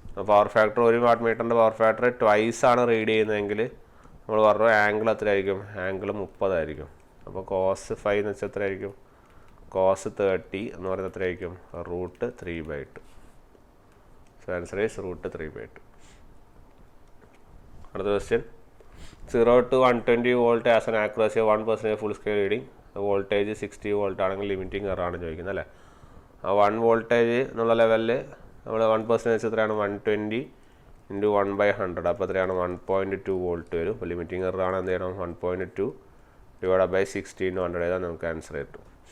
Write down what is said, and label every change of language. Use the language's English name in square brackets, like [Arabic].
[Malayalam] Power factor 1 what മീറ്ററിൻ്റെ power factor twice ആണ് read ചെയ്യുന്നതെങ്കിൽ നമ്മൾ പറഞ്ഞു ആംഗിൾ എത്രയായിരിക്കും? ആംഗിൾ 30 ആയിരിക്കും. അപ്പോൾ cos 5 എന്ന് വെച്ചാൽ എത്രയായിരിക്കും? cos 30 എന്ന് പറയുന്നത് എത്രയായിരിക്കും? √3/2. So [English] So answer is root 3/2. Another question. 0 to 120 volt as an accuracy of 1% full scale reading. The voltage 60 volt [Malayalam] ആണെങ്കിൽ ലിമിറ്റിംഗ് എററാണ് ചോദിക്കുന്നത് അല്ലേ. ആ 1 വോൾട്ടേജ് എന്നുള്ള ലെവലിൽ നമ്മൾ 1% എത്രയാണ് 120 ഇൻറ്റു 1/100 അപ്പോൾ എത്രയാണ് 1.2 വോൾട്ട് വരും. അപ്പോൾ ലിമിറ്റിംഗ് എററാണ് എന്ത് ചെയ്യണം 1.2 ഡിവൈഡ് ബൈ 60 × 100 ചെയ്താൽ നമുക്ക് ആൻസർ കിട്ടും.